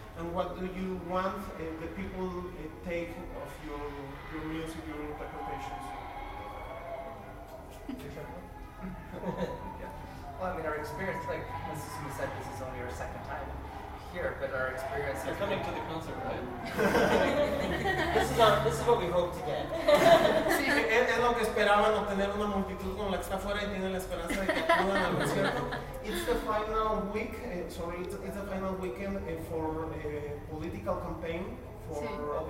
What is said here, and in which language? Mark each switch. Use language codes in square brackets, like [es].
[en] And what do you want the people take of your music, your interpretations? Yeah. Well, I mean, our experience, like Mrs. Sumi said, this is only our second time here, but our experience. You're coming to the concert, right? This is what we hope to get. [es] Sí, es lo que esperaban, obtener una multitud como la que está afuera, y tienen la esperanza de que acudan al concierto. [en] It's the final week, it's the final weekend for a political campaign for